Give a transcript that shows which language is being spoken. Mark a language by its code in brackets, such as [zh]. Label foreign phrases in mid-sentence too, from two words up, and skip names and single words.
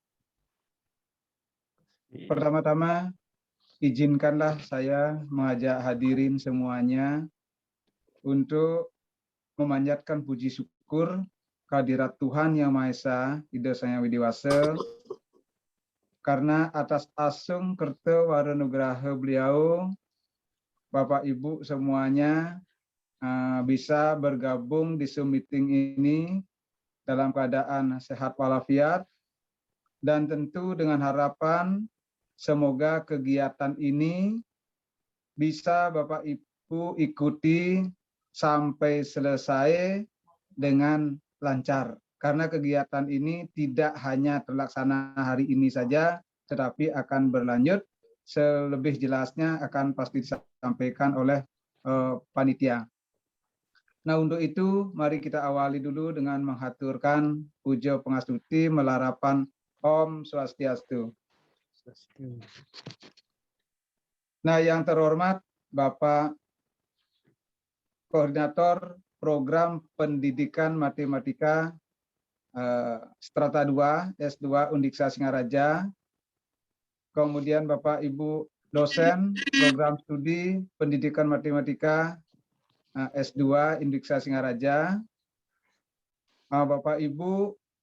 [id] Pertama-tama, izinkanlah saya mengajak hadirin semuanya untuk memanjatkan puji syukur kehadirat Tuhan Yang Maha Esa, Ida Sang Hyang Widiwasa, karena atas [ban] asung kerta waranugraha [id] beliau, Bapak Ibu semuanya bisa bergabung di Zoom meeting ini dalam keadaan sehat walafiat, dan tentu dengan harapan semoga kegiatan ini bisa Bapak Ibu ikuti sampai selesai dengan lancar. Karena kegiatan ini tidak hanya terlaksana hari ini saja, tetapi akan berlanjut. Selebih jelasnya akan pasti disampaikan oleh panitia. Nah, untuk itu mari kita awali dulu dengan menghaturkan [ban] puja pangastuti melarapan Om Swastiastu. [id] Nah, yang terhormat Bapak Koordinator Program Pendidikan Matematika Strata 2 S2 Undiksa Singaraja, kemudian Bapak Ibu dosen Program Studi Pendidikan Matematika S2 Undiksa Singaraja, Bapak Ibu